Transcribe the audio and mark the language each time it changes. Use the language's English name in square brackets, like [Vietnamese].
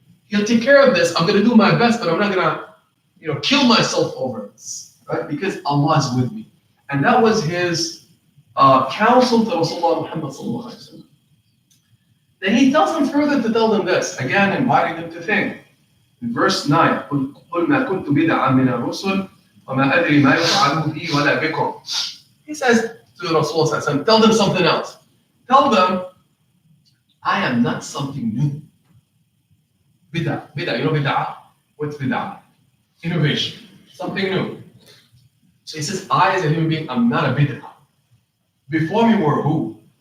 [English] He'll take care of this. I'm going to do my best, but I'm not going to, kill myself over this, right? Because Allah is with me. And that was his counsel to Rasulullah Muhammad sallallahu alaihi wasallam. Then he tells them further to tell them this, again inviting them to think. In verse 9, [Arabic] قُلْ مَا كُنْتُ بِدْعًا مِنَ الرُّسُلِ وَمَا أَدْرِي مَا يُفْعَلُ بِي وَلَا بِكُمْ. [English] He says to Rasulullah, tell them something else. Tell them, I am not something new. Bid'ah, you know bid'ah? What's bid'ah? Innovation, something new. So he says, I as a human being, I'm not a bid'ah. Before me were who?